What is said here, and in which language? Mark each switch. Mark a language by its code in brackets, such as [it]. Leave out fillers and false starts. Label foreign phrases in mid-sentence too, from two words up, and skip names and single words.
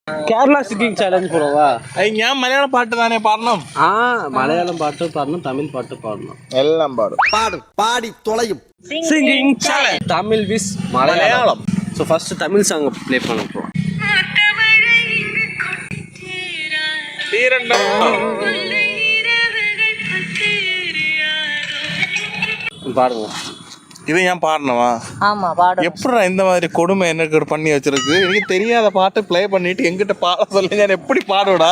[ml] കേരള [en] singing challenge [ml] പോവാ. ഞാൻ മലയാളം പാട്ട് തന്നെ പാടണം. മലയാളം പാട്ട് പാടണം, തമിഴ് പാട്ട് പാടണം, എല്ലാം പാടും. പാടി തുളയും. [en] singing challenge Tamil vs Malayalam. So first Tamil song play [ta] பண்ண போகிறோம். பாடுங்க. இது ஏன் பாடணுமா? ஆமா பாடு. எப்படா இந்த மாதிரி கொடுமை எனக்கு பண்ணி வச்சிருக்கு? எனக்கு தெரியாத பாட்டு ப்ளே பண்ணிட்டு எங்கிட்ட பாட சொல்லி நான் எப்படி பாடுவடா?